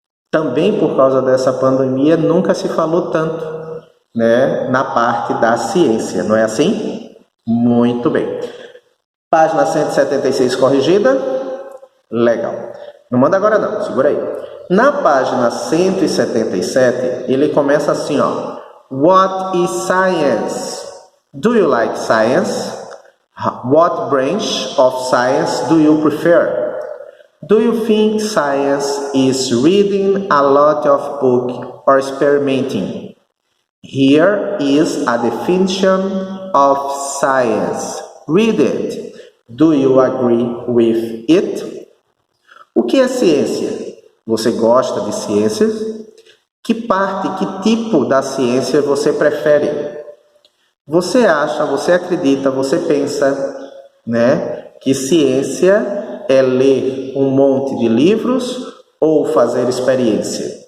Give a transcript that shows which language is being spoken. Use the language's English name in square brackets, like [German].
[Portuguese] Também por causa dessa pandemia, nunca se falou tanto, né, na parte da ciência, não é assim? Muito bem. Página 176 corrigida? Legal. Não manda agora não, segura aí. Na página 177, ele começa assim, ó. [English] What is science? Do you like science? What branch of science do you prefer? Do you think science is reading a lot of book or experimenting? Here is a definition of science. Read it. Do you agree with it? [Portuguese] O que é ciência? Você gosta de ciências? Que parte, que tipo da ciência você prefere? Você acha, você acredita, você pensa, né, que ciência é ler um monte de livros ou fazer experiência?